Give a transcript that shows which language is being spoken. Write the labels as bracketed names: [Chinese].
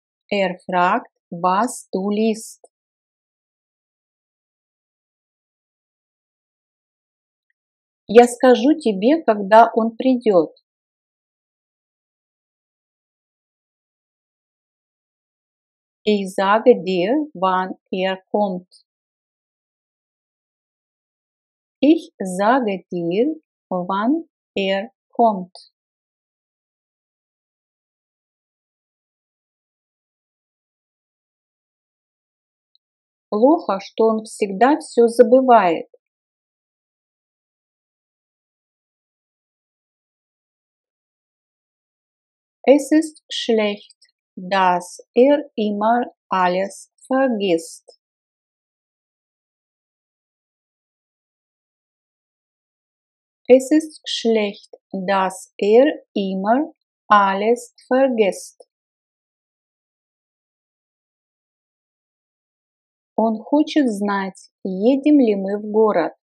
[German] Er fragt, was du liest. [Russian] Я скажу тебе, когда он придет. [German] Ich sage dir, wann er kommt. Ich sage dir, wann er kommt. [Russian] Плохо, что он всегда все забывает. [German] Es ist schlecht, dass er immer alles vergisst. Es ist schlecht, dass er immer alles vergisst. [Russian] Он хочет знать, едем ли мы в город.